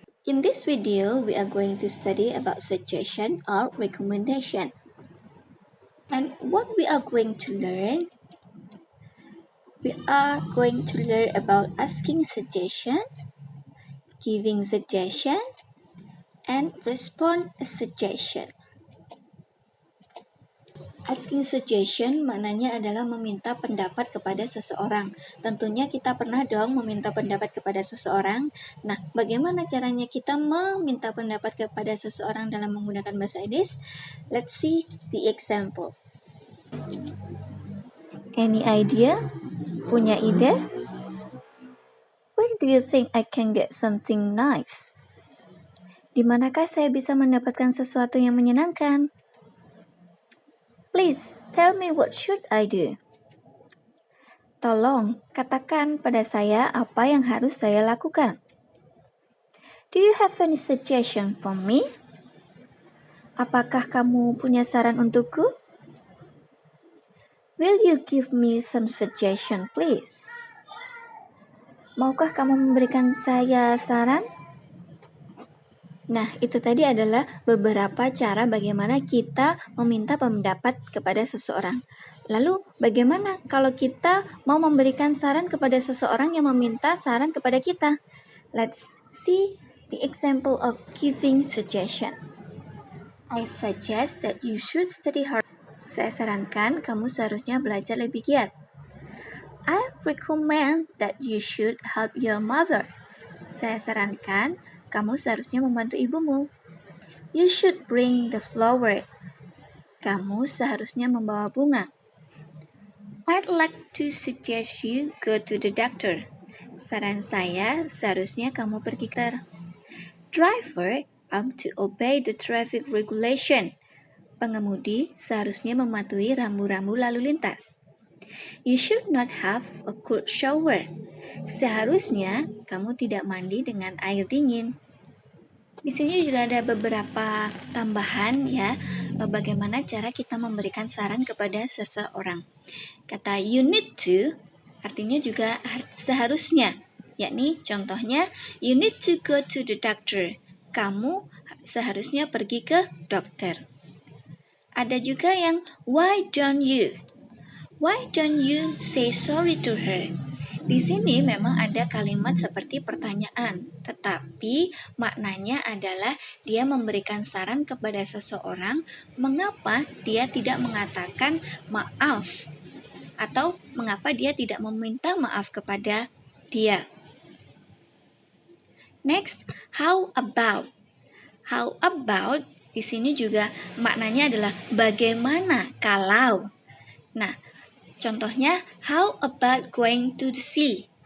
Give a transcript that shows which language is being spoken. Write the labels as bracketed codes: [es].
[en] In this video, we are going to study about suggestion or recommendation. And what we are going to learn? We are going to learn about asking suggestion, giving suggestion, and respond a suggestion. [id] Asking suggestion maknanya adalah meminta pendapat kepada seseorang. Tentunya kita pernah dong meminta pendapat kepada seseorang. Nah, bagaimana caranya kita meminta pendapat kepada seseorang dalam menggunakan bahasa Inggris? [en] Let's see the example. Any idea? [id] Punya ide? [en] Where do you think I can get something nice? [id] Di manakah saya bisa mendapatkan sesuatu yang menyenangkan? [en] Please, tell me what should I do? [id] Tolong, katakan pada saya apa yang harus saya lakukan. [en] Do you have any suggestion for me? [id] Apakah kamu punya saran untukku? [en] Will you give me some suggestion, please? [id] Maukah kamu memberikan saya saran? Nah, itu tadi adalah beberapa cara bagaimana kita meminta pendapat kepada seseorang. Lalu, bagaimana kalau kita mau memberikan saran kepada seseorang yang meminta saran kepada kita? [en] Let's see the example of giving suggestion. I suggest that you should study hard. [id] Saya sarankan kamu seharusnya belajar lebih giat. [en] I recommend that you should help your mother. [id] Saya sarankan kamu seharusnya membantu ibumu. [en] You should bring the flower. [id] Kamu seharusnya membawa bunga. [en] I'd like to suggest you go to the doctor. [id] Saran saya, seharusnya kamu pergi ke dokter. [en] Driver ought to obey the traffic regulation. [id] Pengemudi seharusnya mematuhi rambu-rambu lalu lintas. [en] You should not have a cold shower. [id] Seharusnya kamu tidak mandi dengan air dingin. Di sini juga ada beberapa tambahan ya, bagaimana cara kita memberikan saran kepada seseorang. Kata [en] you need to [id] artinya juga seharusnya, yakni contohnya [en] you need to go to the doctor. [id] Kamu seharusnya pergi ke dokter. Ada juga yang [en] why don't you? Why don't you say sorry to her? [id] Di sini memang ada kalimat seperti pertanyaan, tetapi maknanya adalah dia memberikan saran kepada seseorang mengapa dia tidak mengatakan maaf atau mengapa dia tidak meminta maaf kepada dia. [en] Next, how about? How about [id] di sini juga maknanya adalah bagaimana kalau. Nah, contohnya, [en] how about going to the sea?